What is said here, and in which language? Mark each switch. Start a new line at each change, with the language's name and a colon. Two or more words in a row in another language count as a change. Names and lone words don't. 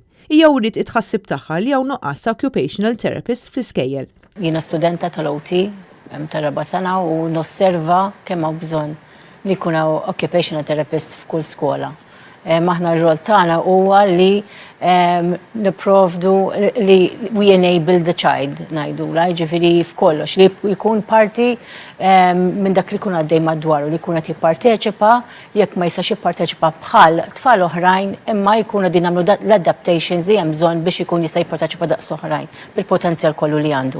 Maltese: Hija wrid itħassib tagħha li hawn nuqqas ta'
English: occupational therapist
Maltese: fl-iskejjel. Jiena studenta tal-OT ta' 4 sena u nosserva kemm hawn bżonn li jkun hawn
English: occupational therapist
Maltese: f'kull skola. Maħna r-rol tagħna huwa li nipprovdu li
English: we enable the child
Maltese: ngħidula, jiġifieri f'kollox li jkun parti minn dak li jkun għaddej madwaru li jkun qed jipparteċipa jekk ma jistax jipparteċipa bħal tfal oħrajn imma jkunu qegħdin nagħmlu l-adaptations li hemm bżonn biex ikun jista' jipparteċipa daqs oħrajn bil-potenzjal kollu li għandu.